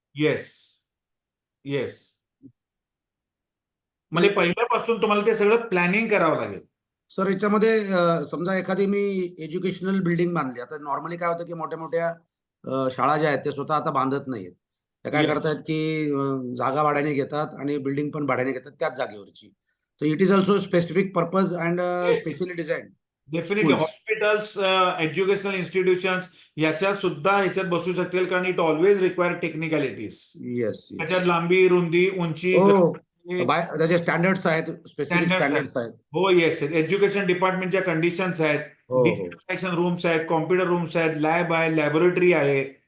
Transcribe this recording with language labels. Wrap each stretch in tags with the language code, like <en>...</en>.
<mr>Yes yes, म्हणजे पहिल्यापासून तुम्हाला ते सगळं प्लॅनिंग करावं लागेल. सर याच्यामध्ये समजा एखादी मी एज्युकेशनल बिल्डिंग बांधली. आता नॉर्मली काय होतं की मोठ्या मोठ्या शाळा ज्या आहेत ते स्वतः आता बांधत नाहीत. त्या काय करतायत की जागा भाड्याने घेतात आणि बिल्डिंग पण भाड्याने घेतात त्याच जागेवरची.</mr> <en>So it is also specific purpose and specially designed.</en> <mr>Definitely hospitals, educational institutions याच्यात सुद्धा ह्याच्यात बसू शकतील, कारण</mr> <en>It always require technicalities. Yes,</en> <mr>त्याच्यात लांबी, रुंदी, उंची, त्याचे स्टँडर्ड्स आहेत, स्पेसिफिक स्टँडर्ड्स आहेत. हो येस, एज्युकेशन डिपार्टमेंटच्या कंडिशन्स आहेत, डिजिटलायझेशन रूम्स आहेत, कॉम्प्युटर रूम्स आहेत, लॅब आहे, लॅबोरेटरी आहे.</mr>